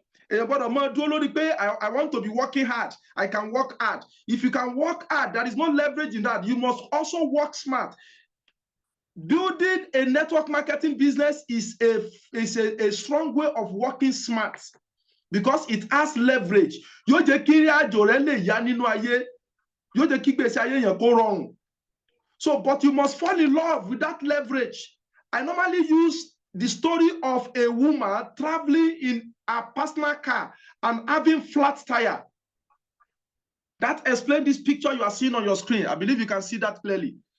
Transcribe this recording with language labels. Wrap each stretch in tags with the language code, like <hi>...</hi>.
<yo>Èyàn gbọ́dọ̀ máa dúró lórí pé</yo> <en>I want to be working hard. I can work hard. If you can work hard, there is no leverage in that. You must also work smart. Building a network marketing business is a strong way of working smart because it has leverage.</en> <yo>Yóò jẹ́ kí àjò rẹ lè yá nínú ayé. Yóò jẹ́ kí gbèsè ayé yẹn kó rọrùn.</yo> <en>So, but you must fall in love with that leverage. I normally use the story of a woman traveling in a personal car and having flat tire. That explains this picture you are seeing on your screen. I believe you can see that clearly.</en>